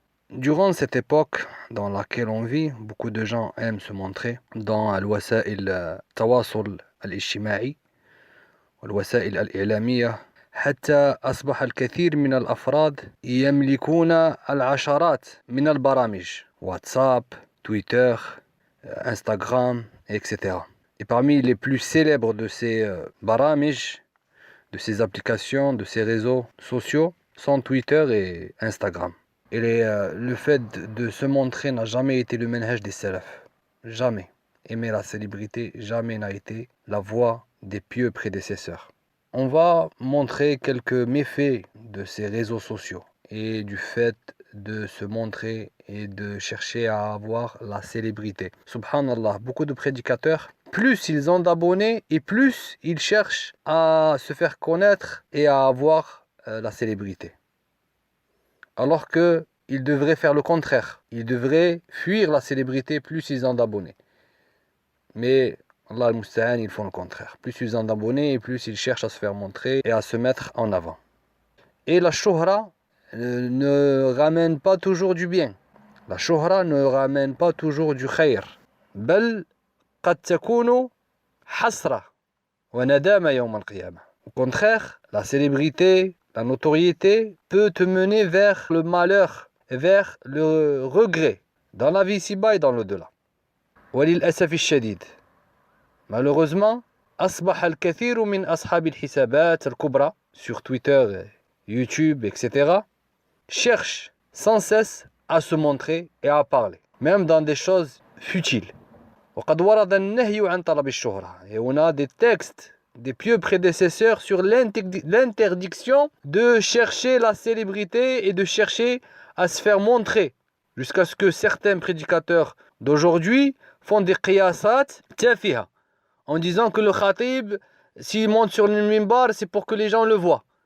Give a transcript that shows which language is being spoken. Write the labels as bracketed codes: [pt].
[fr] Durant cette époque dans laquelle on vit, beaucoup de gens aiment se montrer dans [ar] الوسائل التواصل الاجتماعي والوسائل الإعلامية، حتى أصبح الكثير من الأفراد يملكون العشرات من البرامج واتساب، تويتر، انستغرام، etc. [fr] Et parmi les plus célèbres de ces برامج, de ces applications, de ces réseaux sociaux sont Twitter et Instagram. Et le fait de se montrer n'a jamais été le manhaj des salaf. Jamais. Aimer la célébrité, jamais n'a été la voie des pieux prédécesseurs. On va montrer quelques méfaits de ces réseaux sociaux et du fait de se montrer et de chercher à avoir la célébrité. Subhanallah, beaucoup de prédicateurs, plus ils ont d'abonnés et plus ils cherchent à se faire connaître et à avoir la célébrité. Alors qu'ils devraient faire le contraire. Ils devraient fuir la célébrité plus ils ont d'abonnés. Mais Allah al-Musta'an, ils font le contraire. Plus ils ont d'abonnés et plus ils cherchent à se faire montrer et à se mettre en avant. Et la shuhra ne ramène pas toujours du bien. La shuhra ne ramène pas toujours du khayr. [ar] بل قد تكون حسرة وندامة يوم القيامة. [fr] Au contraire, la célébrité, la notoriété peut te mener vers le malheur, vers le regret, dans la vie ici-bas et dans l'au-delà. [ar] وللأسف الشديد. [fr] Malheureusement, [ar] أصبح الكثير من أصحاب الحسابات الكبرى [fr] sur Twitter, YouTube, etc. cherchent sans cesse à se montrer et à parler, même dans des choses futiles. [ar] وقد ورد النهي عن طلب الشهرة. [fr] Et on a des textes des pieux prédécesseurs sur l'interdiction de chercher la célébrité et de chercher à se faire montrer, jusqu'à ce que certains prédicateurs d'aujourd'hui font des [ar] qiyasat tafiha, [fr] en disant que le khatib, s'il monte sur le minbar, c'est pour que les gens le voient.